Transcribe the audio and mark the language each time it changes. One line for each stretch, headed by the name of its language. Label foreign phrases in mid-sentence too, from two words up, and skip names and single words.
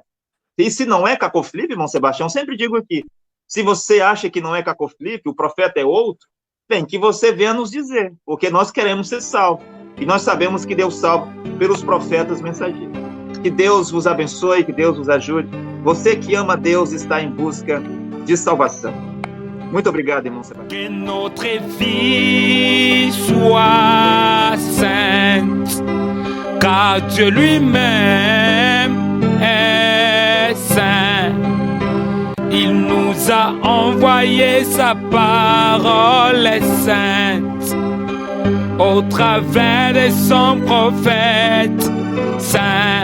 Portuguese: E se não é Caco Filipe, irmão Sebastião, sempre digo aqui, se você acha que não é Caco Filipe, o profeta é outro, bem, que você venha nos dizer, porque nós queremos ser salvos. E nós sabemos que Deus salva pelos profetas mensageiros. Que Deus vos abençoe, que Deus vos ajude. Você que ama Deus está em busca de salvação. Muito obrigado, irmão Sebastião.
French: Que notre vie soit sainte, car Dieu lui-même est saint. Il nous a envoyé sa parole est sainte au travers de son prophète saint.